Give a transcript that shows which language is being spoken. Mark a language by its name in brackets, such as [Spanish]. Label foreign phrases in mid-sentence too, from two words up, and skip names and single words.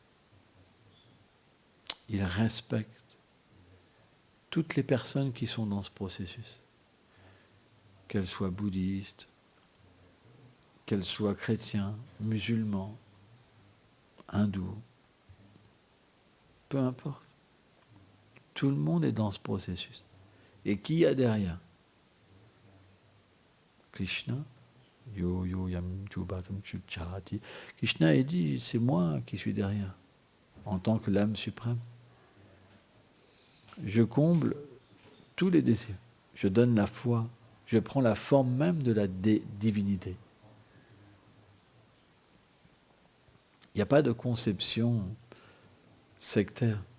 [French] Il respecte toutes les personnes qui sont dans ce processus, qu'elles soient bouddhistes, qu'elles soient chrétiens, musulmans, hindous, peu importe. Tout le monde est dans ce processus. Et qui y a derrière? Krishna. [Sanskrit] Yo yo yam chubatam chuchati. [French] Krishna il dit, c'est moi qui suis derrière, en tant que l'âme suprême. Je comble tous les désirs. Je donne la foi. Je prends la forme même de la divinité. Il n'y a pas de conception sectaire.